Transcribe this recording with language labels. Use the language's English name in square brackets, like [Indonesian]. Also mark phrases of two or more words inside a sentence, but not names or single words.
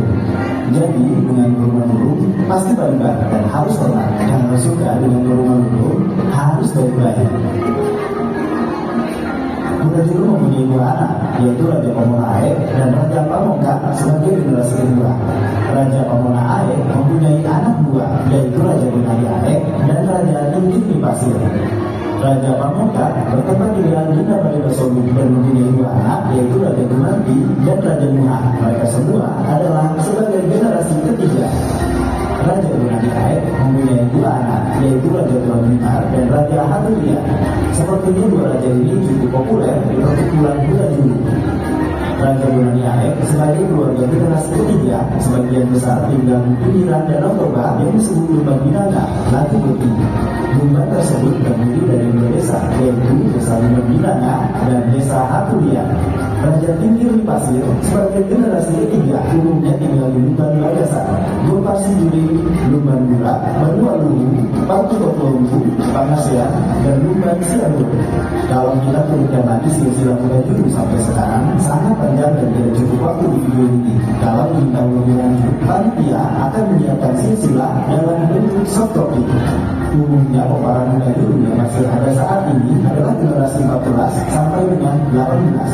[Indonesian] Jadi dengan Bolu Manulu pasti bangga dan harus hormat. Yang harus suka dengan Bolu Manulu harus baik-baik. Hutajulu mempunyai 2 anak, yaitu Raja Pamona Aek dan Raja Pamongka sebagai generasi kedua. Raja Pamona Aek mempunyai anak 2, yaitu Raja Benari Aek dan Raja Dungkit Pasir. Raja Pamongka bertempat di wilayah Dinda Bali Basolu dan mempunyai 2 anak, yaitu Raja Gunanti dan Raja Muha. Mereka semua adalah sebagai generasi ketiga. Raja Gunanti Aek mempunyai 2 anak, yaitu Raja Tuan Binar dan Raja Hatulia. Sepertinya 2 raja ini cukup populer di perkumpulan Hutajulu. Raja Gunanti Aek sebagai keluarga generasi ketiga, sebagian besar tinggal di pinggiran Danau Toba yang disebut Lumban Minanga, Laki Beti. Lumban tersebut terdiri dari 2 desa, yaitu Desa Lumban Minanga dan Desa Hatulia. Raja Tingkir di Pasir sebagai generasi ketiga umumnya tinggal di Lumban Lagasa, Gopasi Juri, Lumban Burak, Banua Luhu, Patu Kotlombu, Pangasian, dan Lumban Sianur. Kalau kita turunkan lagi silsilah Hutajulu sampai sekarang sangat panjang dan tidak cukup waktu di video ini. Kalau ingin tahu lebih lanjut, panitia akan menyiapkan silsilah dalam bentuk soft copy. Umumnya peperangan Hutajulu yang masih ada saat ini adalah generasi 14 sampai dengan 18.